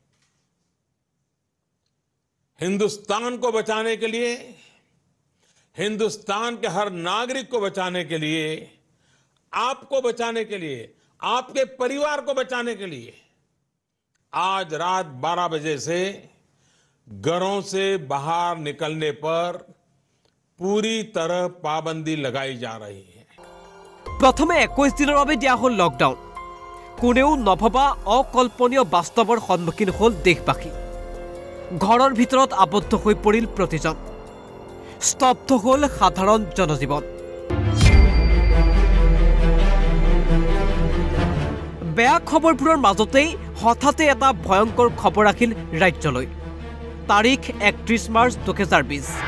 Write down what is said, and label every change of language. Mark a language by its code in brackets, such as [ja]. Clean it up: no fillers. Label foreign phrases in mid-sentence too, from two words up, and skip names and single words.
[hi] हिंदुस्तान को बचाने के लिए हिंदुस्तान के हर नागरिक को बचाने के लिए आपको बचाने के लिए आपके परिवार को बचाने के लिए आज रात 12 बजे से घरों से बाहर निकलने पर पूरी तरह पाबंदी लगाई जा रही है [as] प्रथमे 21 दिনৰ বাবে দিয়া হ'ল লকডাউন কোনেও নভবা অকল্পনীয় বাস্তৱৰ সন্মুখীন হ'ল দেশবাসী ঘৰৰ ভিতৰত আবদ্ধ হৈ পৰিল প্ৰতিজন স্তব্ধ হ'ল সাধাৰণ জনজীৱন বেয়া খবৰবোৰৰ মাজতেই হঠাতে এটা ভয়ংকৰ খবৰ আহিল ৰাজ্যলৈ তাৰিখ 31 মাৰ্চ 2020